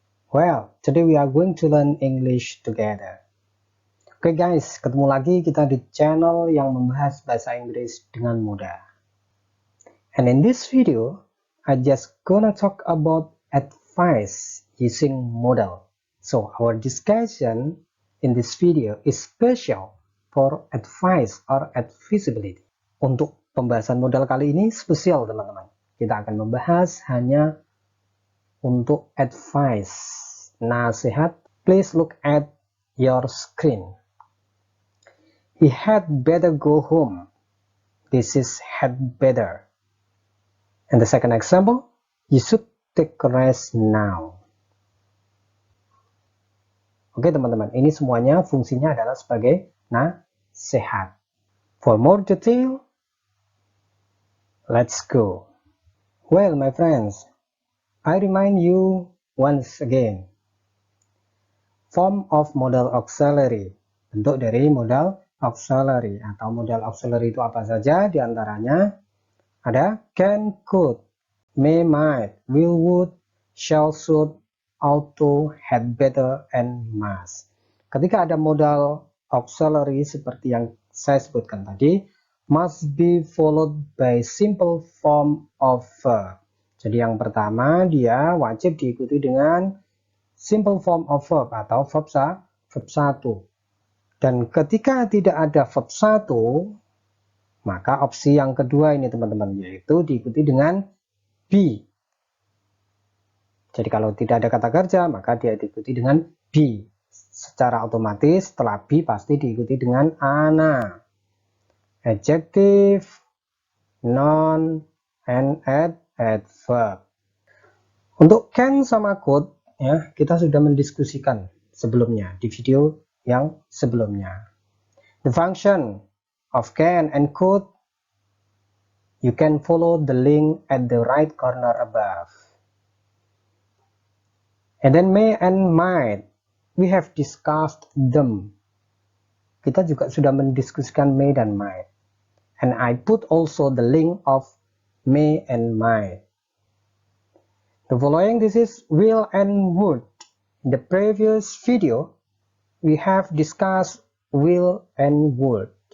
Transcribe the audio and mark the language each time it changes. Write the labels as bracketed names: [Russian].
[English] Well, today we are going to learn English together. [Indonesian] Oke guys, ketemu lagi kita di channel yang membahas bahasa Inggris dengan mudah. [English] And in this video, I just gonna talk about advice using model. So our discussion in this video is special for advice or advisability. [Indonesian] Untuk pembahasan modal kali ini spesial teman-teman. Kita akan membahas hanya untuk advice, nasihat. [English] Please look at your screen. He had better go home. This is had better. And the second example, you should take a rest now. [Indonesian] Oke teman-teman, ini semuanya fungsinya adalah sebagai nasihat. [English] For more detail, let's go. Well, my friends, I remind you once again. Form of modal auxiliary. [Indonesian] Bentuk dari modal auxiliary atau modal auxiliary itu apa saja? Di antaranya ada can, could, may, might, will, would, shall, should, ought to, had better, and must. Ketika ada modal auxiliary seperti yang saya sebutkan tadi, [English] must be followed by simple form of verb. [Indonesian] Jadi yang pertama dia wajib diikuti dengan simple form of verb atau verb 1. Dan ketika tidak ada verb 1, maka opsi yang kedua ini teman-teman, yaitu diikuti dengan be. Jadi kalau tidak ada kata kerja, maka dia diikuti dengan be. Secara otomatis setelah be pasti diikuti dengan ana. [English] Adjective, noun, and adverb. [Indonesian] Untuk can sama could, ya, kita sudah mendiskusikan sebelumnya di video yang sebelumnya. [English] The function of can and could, you can follow the link at the right corner above. And then may and might, we have discussed them. [Indonesian] Kita juga sudah mendiskusikan may dan might. [English] And I put also the link of may and might. The following, this is will and would. In the previous video, we have discussed will and would.